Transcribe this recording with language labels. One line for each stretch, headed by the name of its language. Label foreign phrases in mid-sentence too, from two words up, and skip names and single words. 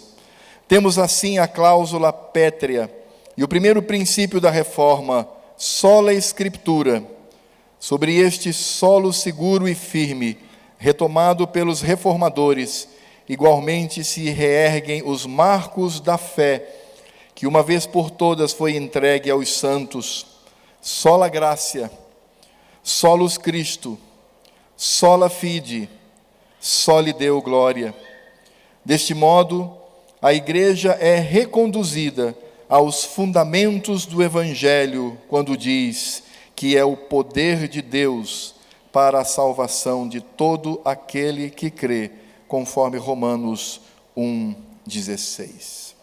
Portuguese: Temos assim a cláusula pétrea e o primeiro princípio da reforma,
Latin: sola Escritura.
Portuguese: Sobre este solo seguro e firme, retomado pelos reformadores, igualmente se reerguem os marcos da fé, que uma vez por todas foi entregue aos santos.
Latin: Sola gratia, solus Christo, sola fide, soli Deo glória.
Portuguese: Deste modo, a igreja é reconduzida aos fundamentos do Evangelho, quando diz que é o poder de Deus para a salvação de todo aquele que crê, conforme Romanos 1,16.